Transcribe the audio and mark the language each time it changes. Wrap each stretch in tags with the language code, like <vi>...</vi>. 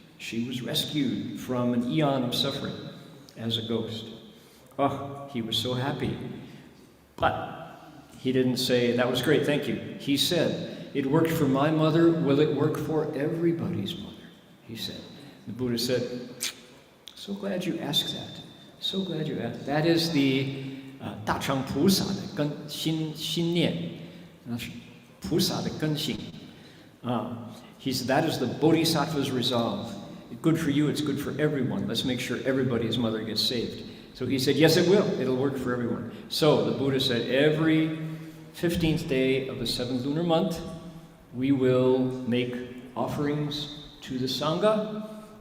<en>She was rescued from an eon of suffering as a ghost. Oh, he was so happy. But he didn't say, that was great, thank you. He said, it worked for my mother, will it work for everybody's mother? He said. The Buddha said, so glad you asked that. So glad you asked. That is the</en> <zh>大乘菩萨的根心念，那是菩萨的根性。</zh> <en>He said, that is the Bodhisattva's resolve. Good for you, it's good for everyone. Let's make sure everybody's mother gets saved. So he said, yes, it will. It'll work for everyone. So the Buddha said, every 15th day of the 7th lunar month, we will make offerings to the Sangha</en>